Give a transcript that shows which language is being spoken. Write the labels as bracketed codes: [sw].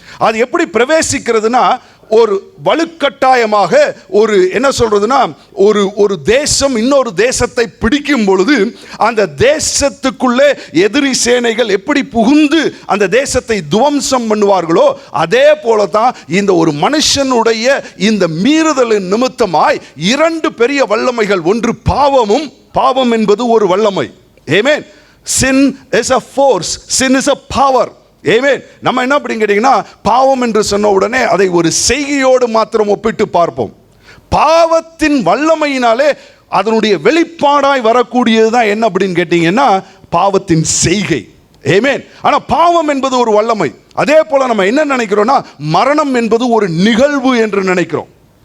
[ta] அது எப்படி பிரவேசிக்கிறதுனா, ஒரு வலுக்கட்டாயமாக ஒரு என்ன சொல்றதுன்னா, ஒரு தேசம் இன்னொரு தேசத்தை பிடிக்கும் பொழுது அந்த தேசத்துக்குள்ளே எதிரி சேனைகள் எப்படி புகுந்து அந்த தேசத்தை துவம்சம் பண்ணுவார்களோ, அதே போல தான் இந்த ஒரு மனுஷனுடைய இந்த மீறுதலின் நிமித்தமாய் இரண்டு பெரிய வல்லமைகள். ஒன்று பாவம் என்பது ஒரு வல்லமை. ஆமென். [en] Sin is a force, sin is a power. [ta] ஆமென். நம்ம என்ன அப்படின்னு கேட்டீங்கன்னா, பாவம் என்று சொன்ன உடனே அதை ஒரு செய்கையோடு மாத்திரம் ஒப்பிட்டு பார்ப்போம். பாவத்தின் வல்லமையினாலே அதனுடைய வெளிப்பாடாய் வரக்கூடியது தான் என்ன அப்படின்னு கேட்டீங்கன்னா, பாவத்தின் செய்கை. ஆமென். ஆனா பாவம் என்பது ஒரு வல்லமை. அதே போல நம்ம என்ன நினைக்கிறோம்னா, மரணம் என்பது ஒரு நிகழ்வு என்று நினைக்கிறோம்.